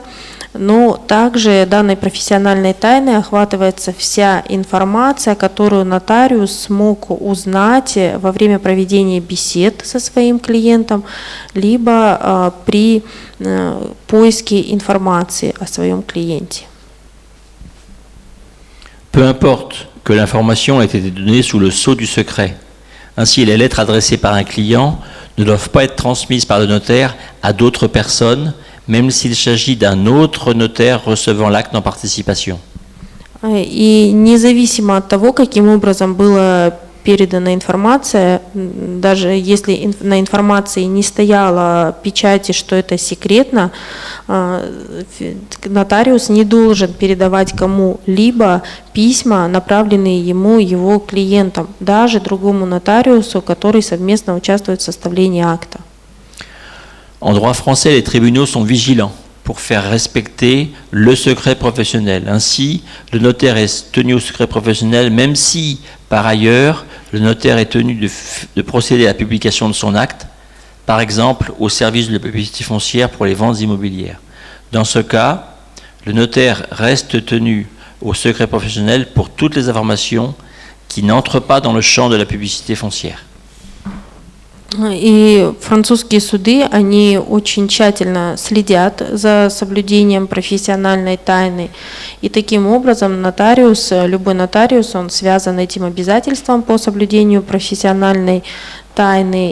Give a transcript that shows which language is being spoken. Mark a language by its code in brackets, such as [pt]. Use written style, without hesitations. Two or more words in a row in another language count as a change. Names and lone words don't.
[ru] Но также данной профессиональной тайной охватывается вся информация, которую нотариус смог узнать во время проведения бесед со своим клиентом, либо при поиске информации о своем клиенте. [fr] Peu importe que l'information ait été donnée sous le sceau du secret. Ainsi, les lettres adressées par un client ne doivent pas être transmises par le notaire à d'autres personnes, même s'il s'agit d'un autre notaire recevant l'acte en participation. [ru] И независимо от того, каким образом была передана информация, даже если на информации не стояла печати, что это секретно, нотариус не должен передавать кому-либо письма, направленные ему, его клиентам, даже другому нотариусу, который совместно участвует в составлении акта. [fr] En droit français, les tribunaux sont vigilants pour faire respecter le secret professionnel. Ainsi, le notaire est tenu au secret professionnel, même si, par ailleurs, le notaire est tenu de procéder à la publication de son acte, par exemple au service de la publicité foncière pour les ventes immobilières. Dans ce cas, le notaire reste tenu au secret professionnel pour toutes les informations qui n'entrent pas dans le champ de la publicité foncière. [ru] И французские суды, они очень тщательно следят за соблюдением профессиональной тайны. И таким образом нотариус, любой нотариус, он связан этим обязательством по соблюдению профессиональной тайны.